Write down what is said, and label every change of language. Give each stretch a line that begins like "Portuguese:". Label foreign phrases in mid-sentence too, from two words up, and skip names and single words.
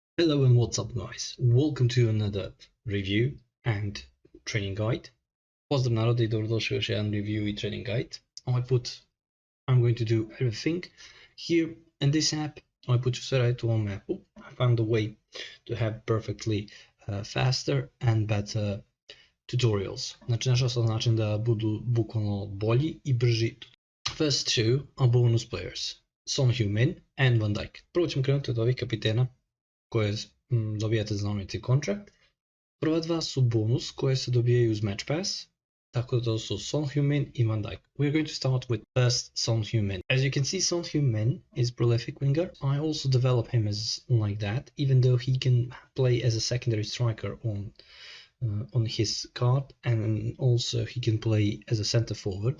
English: Hello and what's up guys, welcome to another review and training guide.
Bosnian: Pozdrav narode I dobrodošli u još jedan review I
English: training guide. I'm going to do everything here in this app.
Bosnian: Ovaj put ću sve raditi u ovom appu.
English: I found a way to have perfectly faster and better tutorials.
Bosnian: Znači našao sam način da budu bukvalno bolji I brži.
English: First two are bonus players, Son Heung-min and Van Dijk.
Bosnian: Prvo ćemo krenuti od ovih kapitena koje dobijate za
English: unlimited contract.
Bosnian: Prva dva su bonus koje se dobijaju uz
English: match pass,
Bosnian: tako da to su Son Heung-min I Van Dijk.
English: We are going to start with first Son Heung-min. As you can see, Son Heung-min is prolific winger. I also develop him as like that, even though he can play as a secondary striker on his card, and also he can play as a center forward.